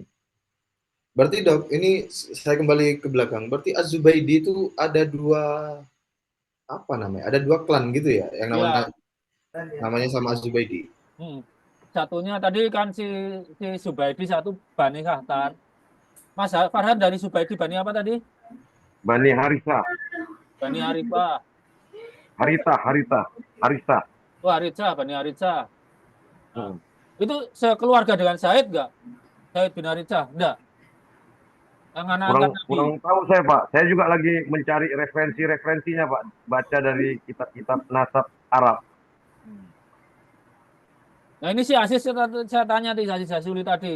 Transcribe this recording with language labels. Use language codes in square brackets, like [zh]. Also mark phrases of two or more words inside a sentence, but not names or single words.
[id] Berarti Dok, ini saya kembali ke belakang. Berarti Az-Zubaidi itu ada dua apa namanya? Ada dua klan gitu ya, yang Iya. namanya sama Az-Zubaidi. Satunya tadi kan si Subaidi, satu Bani Kahtar. Mas Farhan dari Subaidi Bani apa tadi? Bani Harisa, Bani Arifah. Harisa. Oh, Haritsa, Bani Haritsa. Nah, Hmm. itu sekeluarga dengan Said nggak? Said bin Haritsa? Enggak. Yang anak-anak Nabi. Kurang tahu saya Pak. Saya juga lagi mencari referensinya Pak. Baca dari kitab-kitab nasab Arab. Nah ini si Aziz saya tanya di Aziz Jazuli tadi.